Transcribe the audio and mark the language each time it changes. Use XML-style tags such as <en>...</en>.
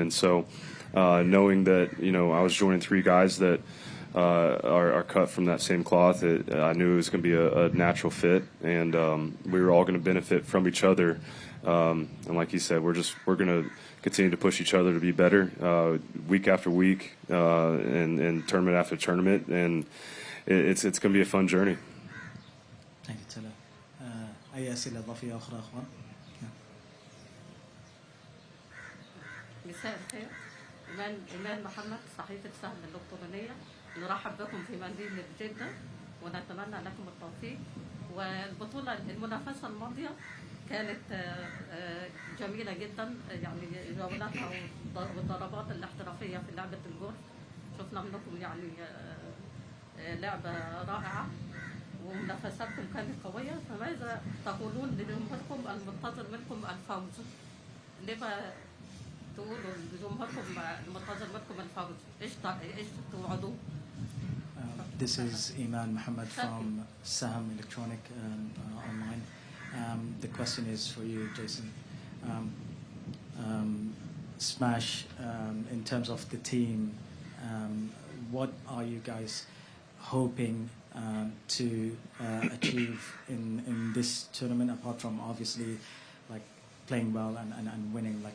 <en>And so knowing that, I was joining 3 guys that are cut from that same cloth, I knew it was going to be a natural fit, and we were all going to benefit from each other. And like he said, we're going to continue to push each other to be better week after week and tournament after tournament, and it's going to be a fun journey. Thank you, Talo.</en> <ar>أي أسئلة إضافية أخرى أخوان؟ مساء الخير. إيمان محمد، صحيفة سهم الإلكترونية. نرحب بكم في مدينة جدة ونتمنى لكم التوفيق. والبطولة المنافسة الماضية كانت جميلة جدا، يعني جولاتها والضربات الاحترافية في لعبة الجولف شفنا منكم يعني لعبة رائعة ومنافساتكم كانت قوية. فماذا تقولون لجمهوركم المنتظر منكم الفوز؟ لما تقولوا لجمهوركم المنتظر منكم الفوز؟ ايش توعدوه؟</ar> <en>This is Iman Muhammad from Saham Electronic online. The question is for you, Jason. Smash, in terms of the team, what are you guys hoping to achieve in this tournament, apart from obviously like playing well and winning?</en>